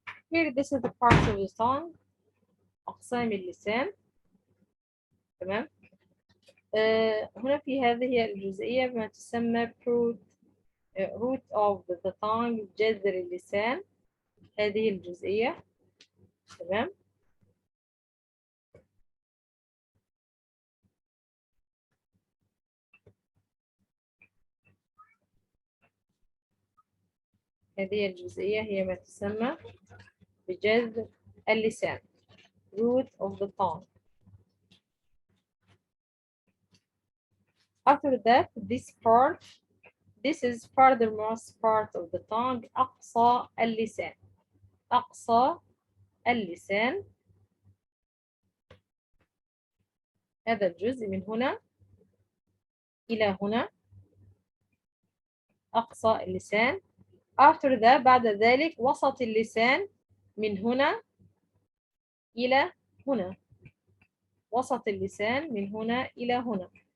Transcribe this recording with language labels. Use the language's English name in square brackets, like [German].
[English] Here this is the part of the tongue. [Arabic] أقسام اللسان. تمام. هنا في هذه الجزئية ما تسمى [English] root of the tongue، [Arabic] جذر اللسان. هذه الجزئية. تمام. هذه الجزئية هي ما تسمى بجذر اللسان، [English] root of the tongue. After that, this is furthermost part of the tongue، أقصى اللسان. [Arabic] أقصى اللسان، هذا الجزء من هنا إلى هنا، أقصى اللسان. [English] After that، [Arabic] بعد ذلك وسط اللسان من هنا إلى هنا، وسط اللسان من هنا إلى هنا.